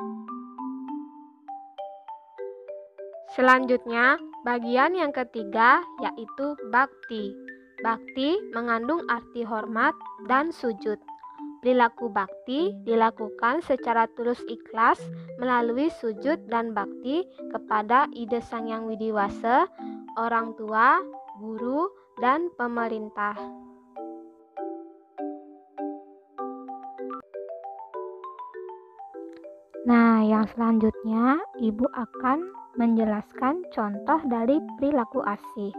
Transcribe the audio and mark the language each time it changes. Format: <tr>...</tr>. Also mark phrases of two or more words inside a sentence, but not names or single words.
<id>Selanjutnya, bagian yang ketiga yaitu bakti. Bakti mengandung arti hormat dan sujud. Perilaku bakti dilakukan secara tulus ikhlas melalui sujud dan bakti kepada ide sangyang widiwase, orang tua, guru, dan pemerintah. Nah, yang selanjutnya Ibu akan menjelaskan contoh dari perilaku asih.</id>